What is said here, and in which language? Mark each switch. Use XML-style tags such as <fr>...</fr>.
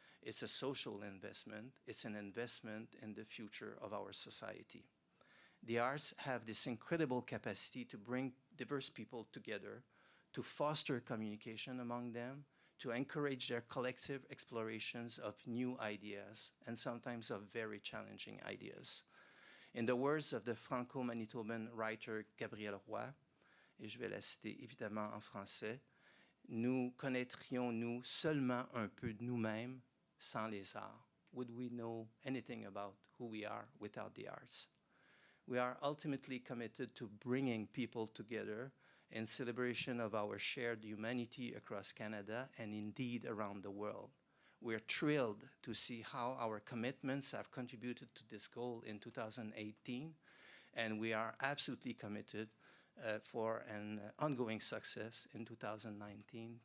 <en>It's a social investment. It's an investment in the future of our society. The arts have this incredible capacity to bring diverse people together, to foster communication among them, to encourage their collective explorations of new ideas and sometimes of very challenging ideas. In the words of the Franco-Manitoban writer Gabrielle Roy,</en> <fr>et je vais la citer évidemment en français, nous connaîtrions-nous seulement un peu de nous-mêmes sans les arts?</fr> <en>Would we know anything about who we are without the arts? We are ultimately committed to bringing people together in celebration of our shared humanity across Canada and indeed around the world. We're thrilled to see how our commitments have contributed to this goal in 2018, and we are absolutely committed for an ongoing success in 2019.</en>